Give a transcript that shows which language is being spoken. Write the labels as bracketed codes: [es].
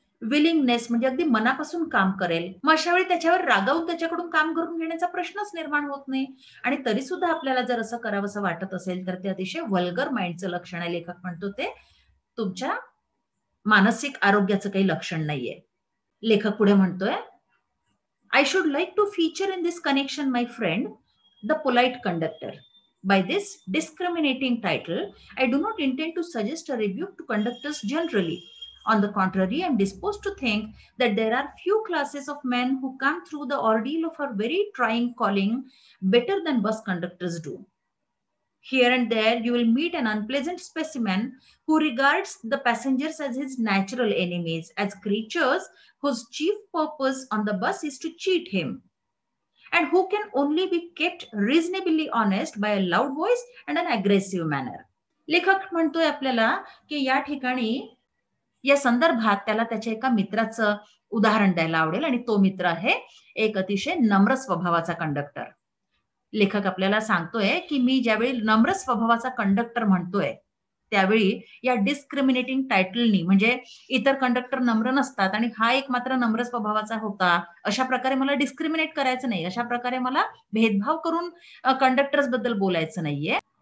[mr] Willingness म्हणजे अगदी मनापासून काम करेल. मग अशा वेळी त्याच्यावर रागावून त्याच्याकडून काम करून घेण्याचा प्रश्नच निर्माण होत नाही. आणि तरी सुद्धा आपल्याला जर असं करावंसं वाटत असेल तर ते अतिशय वल्गर माइंडचं लक्षण आहे. लेखक म्हणतो ते तुमच्या मानसिक आरोग्याचं काही लक्षण नाहीये. लेखक पुढे म्हणतोय, [en] I should like to feature in this connection, my friend, the polite conductor. By this discriminating title, I do not intend to suggest a rebuke to conductors generally. On the contrary, I am disposed to think that there are few classes of men who come through the ordeal of a very trying calling better than bus conductors do. Here and there, you will meet an unpleasant specimen who regards the passengers as his natural enemies, as creatures whose chief purpose on the bus is to cheat him, and who can only be kept reasonably honest by a loud voice and an aggressive manner. [mr] लेखक म्हणतोय आपल्याला की या ठिकाणी या संदर्भात त्याला त्याच्या एका मित्राचं उदाहरण द्यायला आवडेल आणि तो मित्र आहे एक अतिशय नम्र स्वभावाचा कंडक्टर. लेखक आपल्याला सांगतोय की मी ज्यावेळी नम्र स्वभावाचा कंडक्टर म्हणतोय त्यावेळी या डिस्क्रिमिनेटिंग टायटलनी म्हणजे इतर कंडक्टर नम्र नसतात आणि हा एक मात्र नम्र स्वभावाचा होता, अशा प्रकारे मला डिस्क्रिमिनेट करायचं नाही, अशा प्रकारे मला भेदभाव करून कंडक्टर्स बद्दल बोलायचं नाहीये.